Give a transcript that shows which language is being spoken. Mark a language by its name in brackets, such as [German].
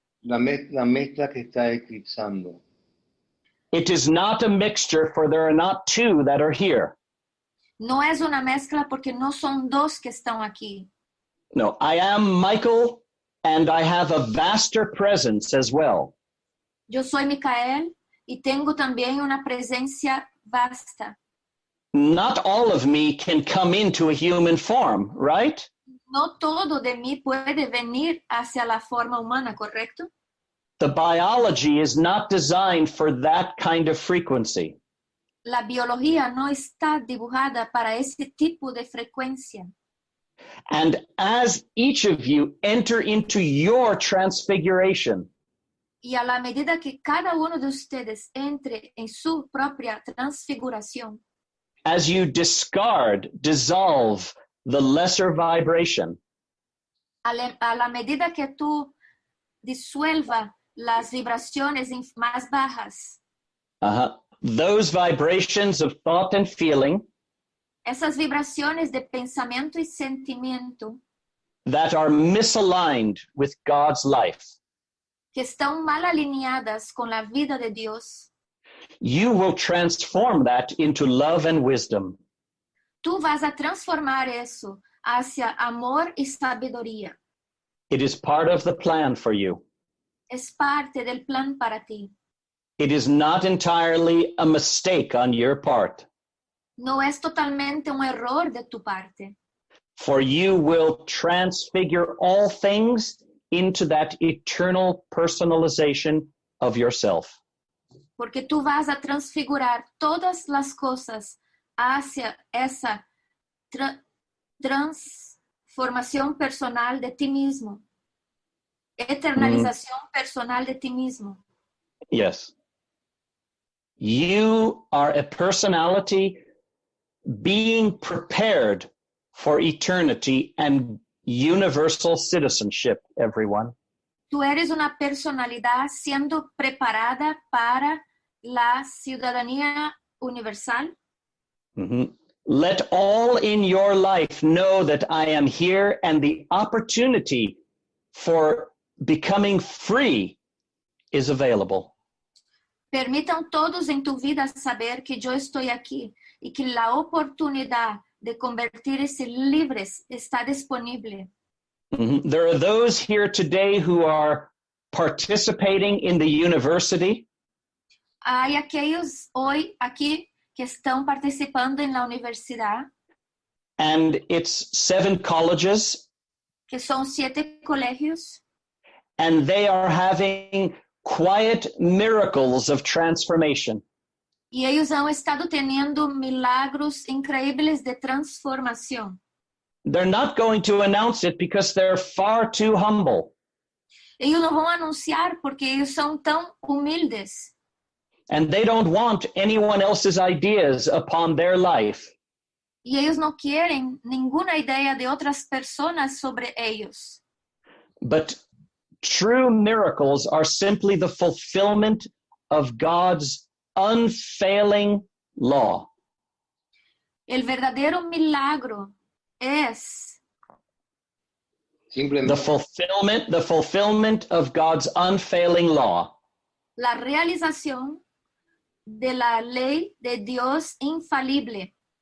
[Spanish] La mezcla que está eclipsando. [English] it is not a mixture, for there are not two that are here. [Spanish] No es una mezcla porque no son dos que están aquí. [English] No, I am Michael, and I have a vaster presence as well. [Spanish] Yo soy Micael y tengo también una presencia vasta. [English] Not all of me can come into a human form, right? [Spanish] No todo de mí puede venir hacia la forma humana, ¿correcto? [English] The biology is not designed for that kind of frequency. [Spanish] La biología no está dibujada para ese tipo de frecuencia. [English] And as each of you enter into your transfiguration, [Spanish] Y a la medida que cada uno de ustedes entre en su propia transfiguración, [English] as you dissolve the lesser vibration, [Spanish] a la medida que tú disuelva las vibraciones más bajas, [English] those vibrations of thought and feeling [Spanish] esas vibraciones de pensamiento y sentimiento [English] that are misaligned with God's life, [Spanish] que están mal alineadas con la vida de Dios, [English] you will transform that into love and wisdom. [Spanish] tú vas a transformar eso hacia amor y sabiduría. [English] It is part of the plan for you. [Spanish] Es parte del plan para ti. [English] It is not entirely a mistake on your part. [Spanish] No es totalmente un error de tu parte. [English] For you will transfigure all things into that eternal personalization of yourself. [Spanish] Porque tú vas a transfigurar todas las cosas hacia esa transformación personal de ti mismo. Eternalización personal de ti mismo. Yes. [English] You are a personality being prepared for eternity and universal citizenship, everyone. [Spanish] Tú eres una personalidad siendo preparada para la ciudadanía universal. Mm-hmm. [English] Let all in your life know that I am here, and the opportunity for becoming free is available. [Spanish] Permitan todos en tu vida saber que yo estoy aquí y que la oportunidad de convertirse libres está disponible. Mm-hmm. [English] There are those here today who are participating in the university. [Spanish] Hay aquellos hoy aquí que están participando en la universidad, [English] And it's 7 colleges, [Spanish] que son 7 colegios, [English] and they are having quiet miracles of transformation. [Spanish] y ellos han estado teniendo milagros increíbles de transformación. [English] They're not going to announce it because they're far too humble. [Spanish] Ellos no van a anunciar porque ellos son tan humildes. [English] And they don't want anyone else's ideas upon their life. [Spanish] Y ellos no quieren ninguna idea de otras personas sobre ellos. [English] But true miracles are simply the fulfillment of God's unfailing law. [Spanish] El verdadero milagro es Simplemente, [English] The fulfillment of God's unfailing law. [Spanish] la realización de la ley de Dios infalible.